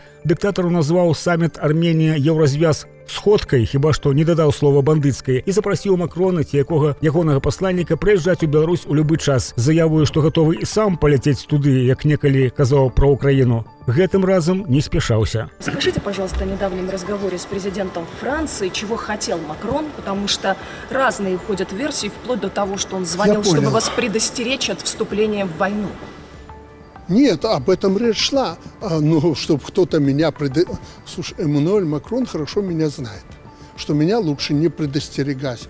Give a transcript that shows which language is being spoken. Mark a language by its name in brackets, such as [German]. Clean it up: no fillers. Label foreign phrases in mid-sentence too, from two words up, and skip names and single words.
[Belarusian] Дыктатару назваў саміт Арменія-Еўразвяз сходкай, хіба што не дадаў слова бандыцкай, і запрасіў Макрона ці ягонага пасланніка прыязджаць у Беларусь у любы час, заявою, што гатовы і сам паляцець туды, як некалі казаў пра Украіну. Гэтым разам не спяшаўся. [Russian] Скажите, пожалуйста, о недавнем разговоре с президентом Франции, чего хотел Макрон, потому что разные ходят версии, вплоть до того, что он звонил, чтобы вас предостеречь от вступления в войну. Нет, об этом речь шла. Ну, чтобы кто-то меня Слушай, Эммануэль Макрон хорошо меня знает, что меня лучше не предостерегать.